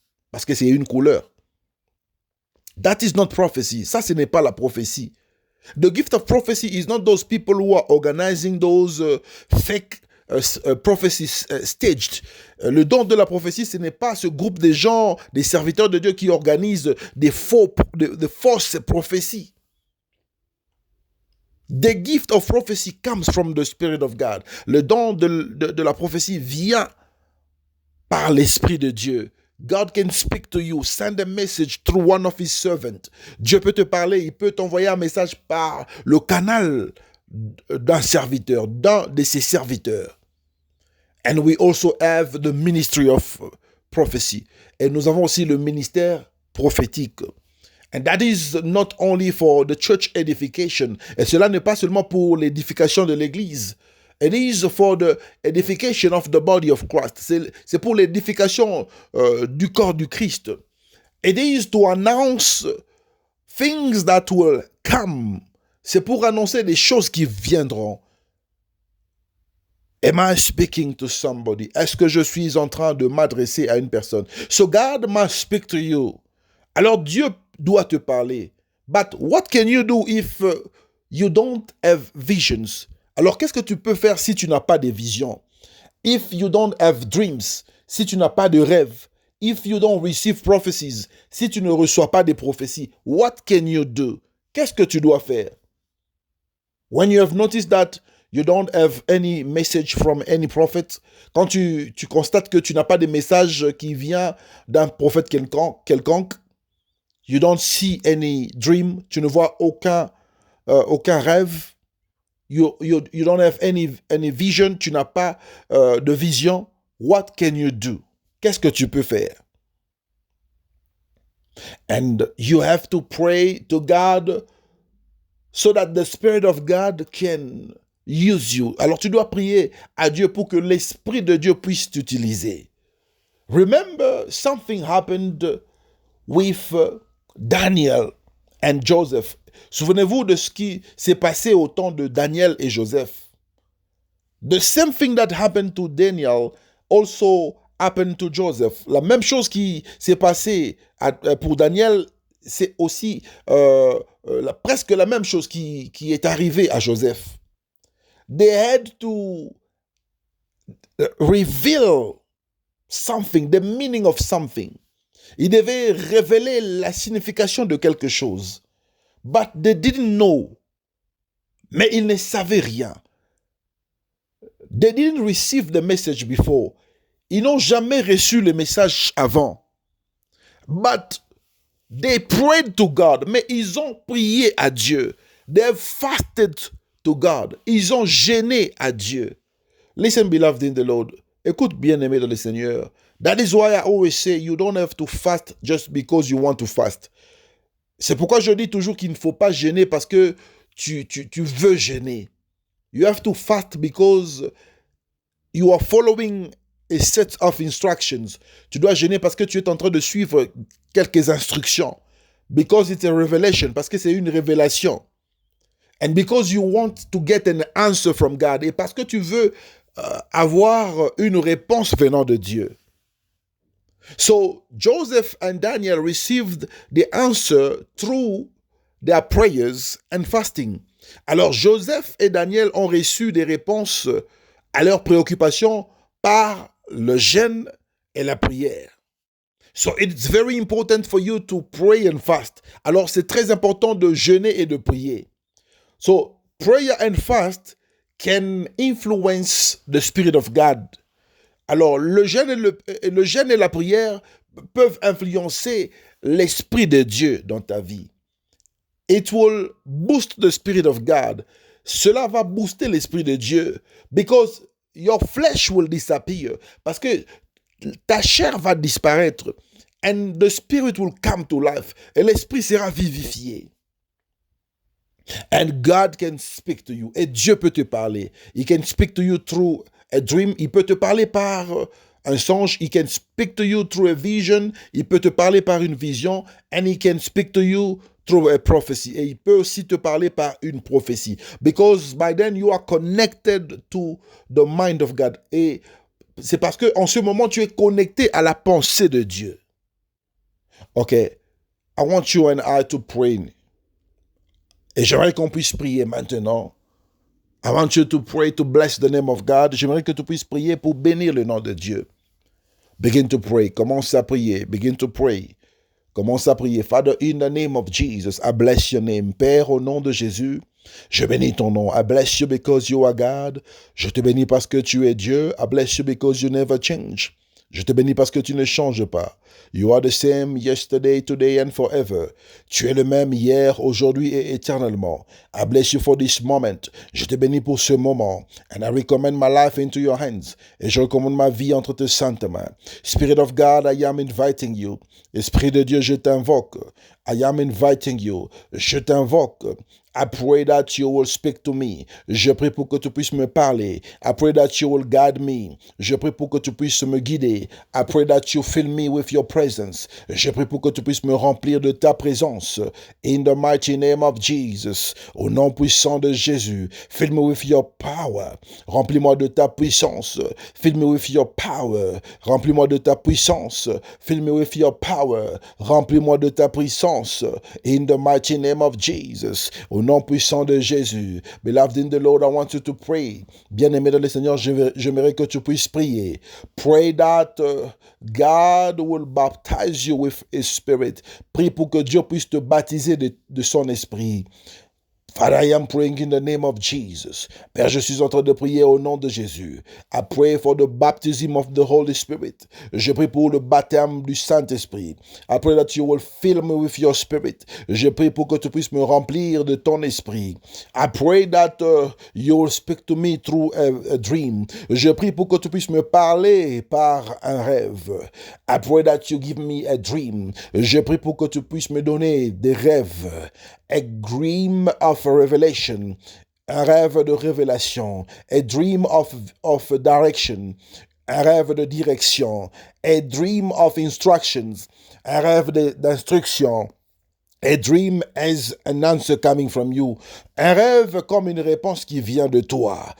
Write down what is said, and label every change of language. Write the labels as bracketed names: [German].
[French] parce que c'est une couleur. [English] That is not prophecy. [French] Ça, ce n'est pas la prophétie. [English] The gift of prophecy is not those people who are organizing those fake prophecies staged. [French] Le don de la prophétie, ce n'est pas ce groupe de gens, des serviteurs de Dieu qui organisent des fausses prophéties. [English] The gift of prophecy comes from the Spirit of God. [French] Le don de la prophétie vient par l'Esprit de Dieu. [English] God can speak to you, send a message through one of his servants. [French] Dieu peut te parler, il peut t'envoyer un message par le canal d'un serviteur, d'un de ses serviteurs. [English] And we also have the ministry of prophecy. [French] Et nous avons aussi le ministère prophétique. [English] And that is not only for the church edification. [French] Et cela n'est pas seulement pour l'édification de l'Église. [English] It is for the edification of the body of Christ. [French] C'est pour l'édification du corps du Christ. [English] It is to announce things that will come. [French] C'est pour annoncer des choses qui viendront. [English] Am I speaking to somebody? [French] Est-ce que je suis en train de m'adresser à une personne? [English] So God must speak to you. [French] Alors Dieu doit te parler. [English] But what can you do if you don't have visions? [French] Alors qu'est-ce que tu peux faire si tu n'as pas de visions? [English] If you don't have dreams, [French] si tu n'as pas de rêves. [English] If you don't receive prophecies, [French] si tu ne reçois pas des prophéties, [English] what can you do? [French] Qu'est-ce que tu dois faire? [English] When you have noticed that you don't have any message from any prophet, [French] quand tu constates que tu n'as pas de message qui vient d'un prophète quelconque, [English] you don't see any dream, [French] tu ne vois aucun rêve, [English] you don't have any vision, [French] tu n'as pas de vision, [English] what can you do? [French] Qu'est-ce que tu peux faire? [English] And you have to pray to God so that the Spirit of God can use you. [French] Alors tu dois prier à Dieu pour que l'Esprit de Dieu puisse t'utiliser. [English] Remember, something happened with Daniel and Joseph. [French] Souvenez-vous de ce qui s'est passé au temps de Daniel et Joseph. [English] The same thing that happened to Daniel also happened to Joseph. [French] La même chose qui s'est passée pour Daniel, c'est aussi presque la même chose qui est arrivée à Joseph. [English] They had to reveal something, the meaning of something. [French] Ils devaient révéler la signification de quelque chose. [English] But they didn't know. [French] Mais ils ne savaient rien. [English] They didn't receive the message before. [French] Ils n'ont jamais reçu le message avant. [English] But they prayed to God. [French] Mais ils ont prié à Dieu. [English] They have fasted to God. [French] Ils ont jeûné à Dieu. [English] Listen, beloved in the Lord. [French] Écoute, bien-aimé dans le Seigneur. [English] That is why I always say you don't have to fast just because you want to fast. [French] C'est pourquoi je dis toujours qu'il ne faut pas jeûner parce que tu veux jeûner. [English] You have to fast because you are following a set of instructions. [French] Tu dois jeûner parce que tu es en train de suivre quelques instructions. [English] Because it's a revelation, [French] parce que c'est une révélation. [English] And because you want to get an answer from God. [French] Et parce que tu veux avoir une réponse venant de Dieu. [English] So Joseph and Daniel received the answer through their prayers and fasting. [French] Alors Joseph et Daniel ont reçu des réponses à leurs préoccupations par le jeûne et la prière. [English] So it's very important for you to pray and fast. [French] Alors c'est très important de jeûner et de prier. [English] So prayer and fast can influence the Spirit of God. [French] Alors, le jeûne et la prière peuvent influencer l'Esprit de Dieu dans ta vie. [English] It will boost the Spirit of God. [French] Cela va booster l'Esprit de Dieu. [English] Because your flesh will disappear. [French] Parce que ta chair va disparaître. [English] And the Spirit will come to life. [French] Et l'Esprit sera vivifié. [English] And God can speak to you. [French] Et Dieu peut te parler. [English] He can speak to you through a dream. [French] Il peut te parler par un songe. [English] He can speak to you through a vision. [French] Il peut te parler par une vision. [English] And he can speak to you through a prophecy. [French] Et il peut aussi te parler par une prophétie. [English] Because by then you are connected to the mind of God. [French] Et c'est parce que en ce moment tu es connecté à la pensée de Dieu. [English] Okay, I want you and I to pray. [French] Et j'aimerais qu'on puisse prier maintenant. [English] I want you to pray to bless the name of God. [French] J'aimerais que tu puisses prier pour bénir le nom de Dieu. [English] Begin to pray. [French] Commence à prier. [English] Begin to pray. Commence à prier. Father, in the name of Jesus, I bless your name. [French] Père, au nom de Jésus, je bénis ton nom. [English] I bless you because you are God. [French] Je te bénis parce que tu es Dieu. [English] I bless you because you never change. [French] Je te bénis parce que tu ne changes pas. [English] You are the same yesterday, today and forever. [French] Tu es le même hier, aujourd'hui et éternellement. [English] I bless you for this moment. [French] Je te bénis pour ce moment. [English] And I recommend my life into your hands. [French] Et je recommande ma vie entre tes saintes mains. [English] Spirit of God, I am inviting you. [French] Esprit de Dieu, je t'invoque. [English] I am inviting you. [French] Je t'invoque. [English] I pray that you will speak to me. [French] Je prie pour que tu puisses me parler. [English] I pray that you will guide me. [French] Je prie pour que tu puisses me guider. [English] I pray that you fill me with your presence. [French] Je prie pour que tu puisses me remplir de ta présence. [English] In the mighty name of Jesus. [French] Au nom puissant de Jésus. [English] Fill me with your power. [French] Remplis-moi de ta puissance. [English] Fill me with your power. [French] Remplis-moi de ta puissance. [English] Fill me with your power. [French] Remplis-moi de ta puissance. [English] In the mighty name of Jesus. [French] Au nom puissant de Jésus. [English] Beloved in the Lord, I want you to pray. [French] Bien-aimé dans le Seigneur, j'aimerais que tu puisses prier. [English] Pray that God will baptize you with His Spirit. [French] Prie pour que Dieu puisse te baptiser de son esprit. [English] Father, I am praying in the name of Jesus. [French] Père, je suis en train de prier au nom de Jésus. [English] I pray for the baptism of the Holy Spirit. [French] Je prie pour le baptême du Saint-Esprit. [English] I pray that you will fill me with your spirit. [French] Je prie pour que tu puisses me remplir de ton esprit. [English] I pray that you will speak to me through a dream. [French] Je prie pour que tu puisses me parler par un rêve. [English] I pray that you give me a dream. [French] Je prie pour que tu puisses me donner des rêves. [English] A dream of a revelation, [French] un rêve de révélation, [English] a dream of direction, [French] un rêve de direction, [English] a dream of instructions, [French] un rêve d'instruction. [English] A dream as an answer coming from you. [French] Un rêve comme une réponse qui vient de toi.